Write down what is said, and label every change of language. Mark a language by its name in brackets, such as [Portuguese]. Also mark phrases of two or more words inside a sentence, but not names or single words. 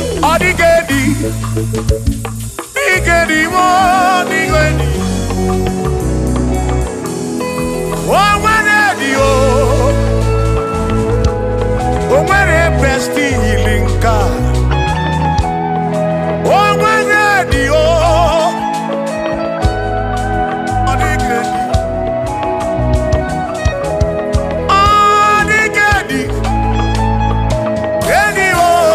[Igbo] Ọ dịghị edi, dịghị edi, ọ dịghị edi. O nwere edi o, o nwere [English] best healing card. [Igbo] O nwere edi o, ọ dịghị edi. Ọ dịghị edi, edi o.